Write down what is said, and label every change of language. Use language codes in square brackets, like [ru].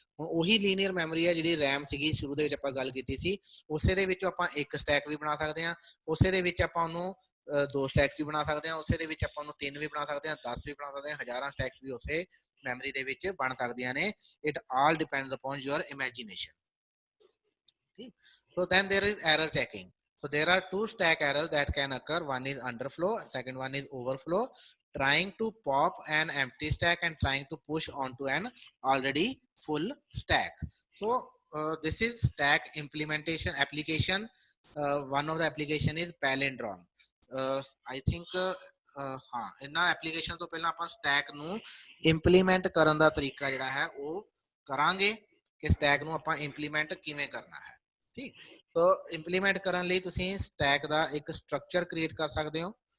[pa] ਹੁਣ ਉਹੀ linear memory ਹੈ ਜਿਹੜੀ ਰੈਮ ਸੀਗੀ ਸ਼ੁਰੂ ਦੇ ਵਿੱਚ ਆਪਾਂ ਗੱਲ ਕੀਤੀ ਸੀ, ਉਸੇ ਦੇ ਵਿੱਚੋਂ ਆਪਾਂ ਇੱਕ ਸਟੈਕ ਵੀ ਬਣਾ ਸਕਦੇ ਹਾਂ, ਉਸੇ ਦੇ ਵਿੱਚ ਆਪਾਂ ਉਹਨੂੰ 2 ਸਟੈਕਸ ਵੀ ਬਣਾ ਸਕਦੇ ਹਾਂ, ਉਸੇ ਦੇ ਵਿੱਚ ਆਪਾਂ ਉਹਨੂੰ 3 ਵੀ ਬਣਾ ਸਕਦੇ ਹਾਂ, 10 ਵੀ ਬਣਾ ਸਕਦੇ ਹਾਂ, ਹਜ਼ਾਰਾਂ ਸਟੈਕਸ ਵੀ ਉਸੇ ਮੈਮਰੀ ਦੇ ਵਿੱਚ ਬਣ ਸਕਦੀਆਂ ਨੇ। [en] It all depends upon your imagination. So then there is error checking. So there are 2 stack errors that can occur. One is underflow, second one is overflow. Trying to pop an empty stack and trying to push onto an already full stack. So this is stack implementation application. One of the application is palindrome. I think [pa] ਹਾਂ ਇਹਨਾਂ application ਤੋਂ ਪਹਿਲਾਂ ਆਪਾਂ stack ਨੂੰ implement ਕਰਨ ਦਾ ਤਰੀਕਾ ਜਿਹੜਾ ਹੈ ਉਹ ਕਰਾਂਗੇ ਕਿ ਸਟੈਕ ਨੂੰ ਆਪਾਂ ਇੰਪਲੀਮੈਂਟ ਕਿਵੇਂ ਕਰਨਾ ਹੈ। ਠੀਕ, ਸੋ ਇੰਪਲੀਮੈਂਟ ਕਰਨ ਲਈ ਤੁਸੀਂ ਸਟੈਕ ਦਾ ਇੱਕ ਸਟਰਕਚਰ ਕ੍ਰੀਏਟ ਕਰ ਸਕਦੇ ਹੋ।